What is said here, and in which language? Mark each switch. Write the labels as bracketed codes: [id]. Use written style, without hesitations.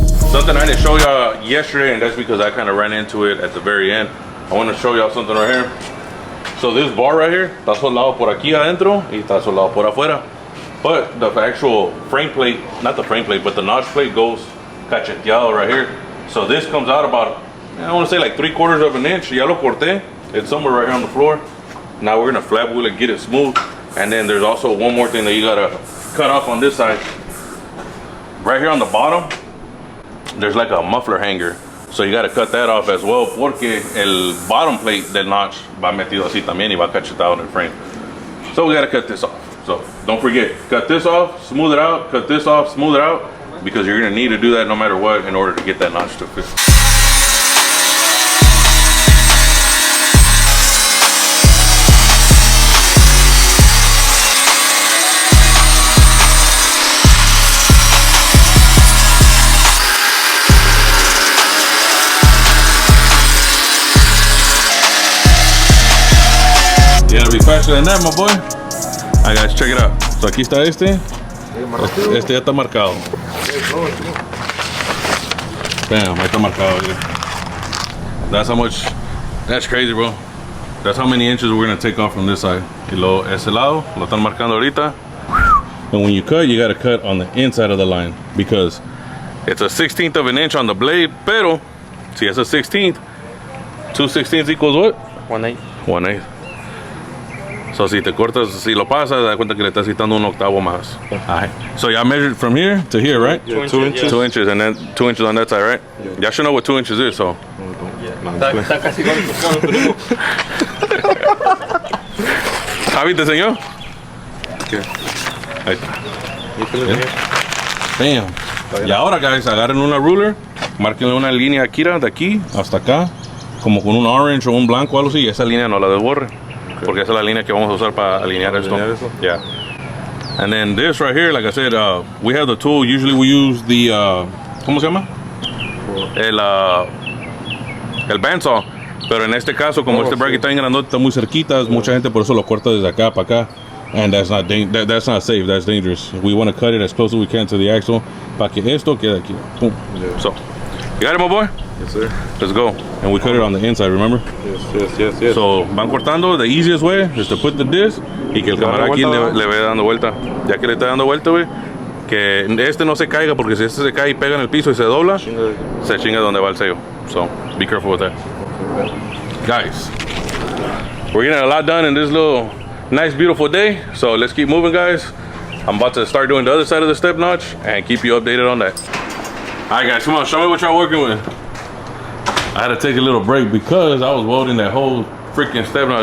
[en] Something I didn't show y'all yesterday, and that's because I kind of ran into it at the very end. I want to show y'all something right here. So this bar right here, [es] está soldado por aquí adentro y está soldado por afuera. [en] But the actual frame plate, not the frame plate, but the notch plate goes cacheteado right here. So this comes out about, I want to say like 3/4 of an inch. [es] Ya lo corté. [en] It's somewhere right here on the floor. Now we're gonna flat wheel it, get it smooth. And then there's also one more thing that you gotta cut off on this side. Right here on the bottom, there's like a muffler hanger. So you got to cut that off as well, [es] porque el bottom plate del notch va metido así también y va cachetado en el frame. [en] So we got to cut this off. So don't forget, cut this off, smooth it out, cut this off, smooth it out, because you're going to need to do that no matter what in order to get that notch to fit. You gotta be faster than that, my boy. Alright guys, check it out. So [es] aquí está este. Este ya está marcado. [en] Bam, [es] ahí está marcado. [en] That's how much, that's crazy, bro. That's how many inches we're gonna take off from this side. [es] Y lo, ese lado, lo están marcando ahorita. [en] And when you cut, you gotta cut on the inside of the line because it's a 1/16 of an inch on the blade, [es] pero si es a [en] 16th, 2/16 equals what? 1/8. 1/8. [es] So si te cortas, si lo pasas, da cuenta que le estás quitando un octavo más. [en] Alright. So y'all measured from here to here, right? Yeah, 2 inches. 2 inches, and then 2 inches on that side, right? Yeah. Y'all should know what 2 inches is, so. [es] Está casi con tu primo. Javi, ¿te enseñó? ¿Qué? Ahí está. Bam. Y ahora, guys, agarren una ruler, márquenle una línea aquí, de aquí hasta acá, como con un orange o un blanco o algo así, y esa línea no la desborre. Porque esa es la línea que vamos a usar para alinear esto. [en] Yeah. And then this right here, like I said, we have the tool. Usually we use the, [es] ¿cómo se llama? El [en] bandsaw. [es] Pero en este caso, como este bracket está bien grandote, está muy cerquita, mucha gente por eso lo corta desde acá para acá. [en] And that's not safe, that's dangerous. We want to cut it as close as we can to the axle [es] para que esto quede aquí. [en] Boom. Yeah. So, you got it, my boy? Yes, sir. Let's go. And we cut it on the inside, remember? Yes. [es] So, van cortando. [en] The easiest way is to put the disc [es] y que el camarada aquí le vaya dando vuelta. Ya que le está dando vuelta, güey, que este no se caiga, porque si este se cae y pega en el piso y se dobla, se chinga donde va el sello. [en] So, be careful with that. Guys, we're getting a lot done in this little nice, beautiful day. So, let's keep moving, guys. I'm about to start doing the other side of the step notch and keep you updated on that. All right, guys, come on, show me what y'all working with. I had to take a little break because I was welding that whole freaking step notch.